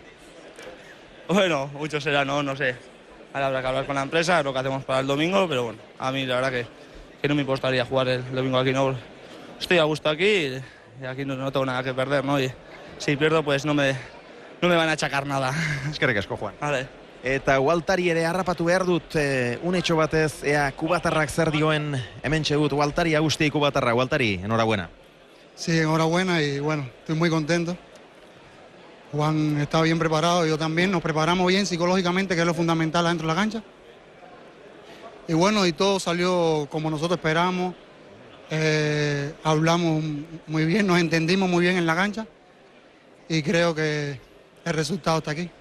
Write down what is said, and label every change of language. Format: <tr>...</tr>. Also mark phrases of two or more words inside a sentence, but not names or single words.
<es>Bueno, mucho será, no sé. Ahora habrá que hablar con la empresa, lo que hacemos para el domingo, pero bueno, a mí la verdad que no me importaría jugar el domingo aquí, ¿no? Estoy a gusto aquí y aquí no tengo nada que perder, ¿no? Y si pierdo, pues no me van a achacar nada. Es que recasco, Juan. Vale.</es> <eu>Eta Waltari ere harrapatu behar dut, unetxo batez, kubatarrak zer dioen hementxe dut, Waltari Agustí kubatarra. Waltari,</eu> <es>enhorabuena. Sí, enhorabuena y bueno, estoy muy contento. Juan está bien preparado, yo también, nos preparamos bien psicológicamente, que es lo fundamental adentro de la cancha. Y bueno, y todo salió como nosotros esperamos, hablamos muy bien, nos entendimos muy bien en la cancha y creo que el resultado está aquí.</es>